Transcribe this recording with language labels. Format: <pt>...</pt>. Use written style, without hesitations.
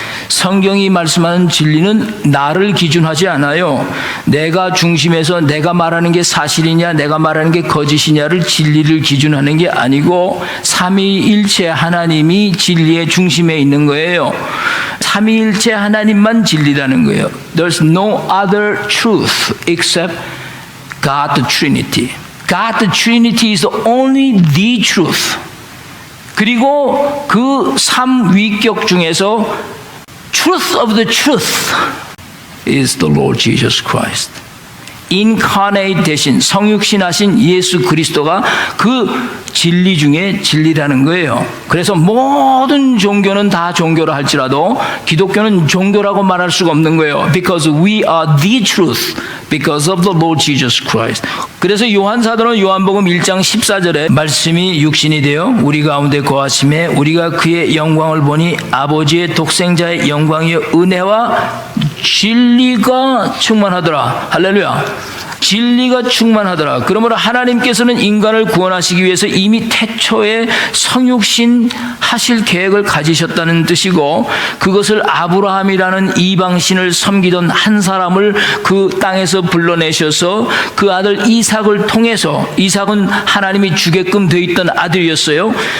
<ko>성경이 말씀하는 진리는 나를 기준하지 않아요. 내가 중심에서 내가 말하는 게 사실이냐 내가 말하는 게 거짓이냐를 진리를 기준하는 게 아니고 삼위일체 하나님이 진리의 중심에 있는 거예요. 삼위일체 하나님만 진리라는 거예요.</ko> <en>There's no other truth except God the Trinity. God the Trinity is only the truth.</en> <ko>그리고 그 삼위격 중에서</ko> <en>truth of the truth is the Lord Jesus Christ.</en> <ko>incarnate 되신 성육신하신 예수 그리스도가 그 진리 중에 진리라는 거예요. 그래서 모든 종교는 다 종교라 할지라도 기독교는 종교라고 말할 수가 없는 거예요.</ko> <en>Because we are the truth. Because of the Lord Jesus Christ.</en> <ko>그래서 요한 사도는 요한복음 1장 14절에 말씀이 육신이 되어 우리 가운데 거하심에 우리가 그의 영광을 보니 아버지의 독생자의 영광이여 은혜와 진리가 충만하더라. 할렐루야. 진리가 충만하더라. 그러므로 하나님께서는 인간을 구원하시기 위해서 이미 태초에 성육신 하실 계획을 가지셨다는 뜻이고 그것을 아브라함이라는 이방신을 섬기던 한 사람을 그 땅에서 불러내셔서 그 아들 이삭을 통해서 이삭은 하나님이 주게끔 되어 있던 아들이었어요.</ko>